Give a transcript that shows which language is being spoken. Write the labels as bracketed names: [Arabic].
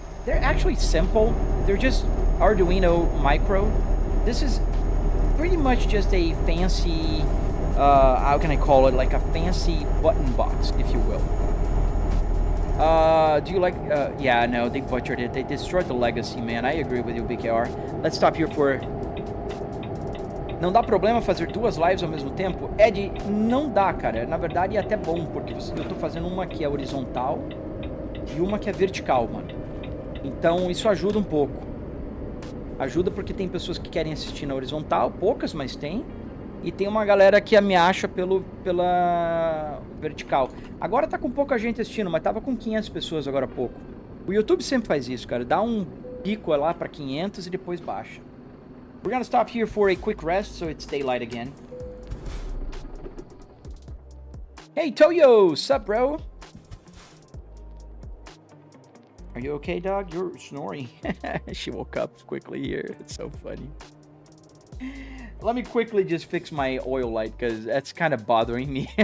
[English] They're actually simple. They're just Arduino Micro. This is pretty much just a fancy, how can I call it? Like a fancy button box, if you will. Do you like, yeah, no, they butchered it. They destroyed the legacy, man. I agree with you, BKR. Let's stop here for... [Portuguese] Não dá problema fazer 2 lives ao mesmo tempo? Ed, não dá, cara. Na verdade é até bom, porque eu tô fazendo uma que é horizontal e uma que é vertical, mano. Então isso ajuda um pouco. Ajuda porque tem pessoas que querem assistir na horizontal, poucas, mas tem. E tem uma galera que me acha pela vertical. Agora tá com pouca gente assistindo, mas tava com 500 pessoas agora há pouco. O YouTube sempre faz isso, cara. Dá um pico lá pra 500 e depois baixa. [English] We're gonna stop here for a quick rest, so it's daylight again. Hey, Toyo! Sup, bro? Are you okay, dog? You're snoring. She woke up quickly here. It's so funny. Let me quickly just fix my oil light, because that's kind of bothering me.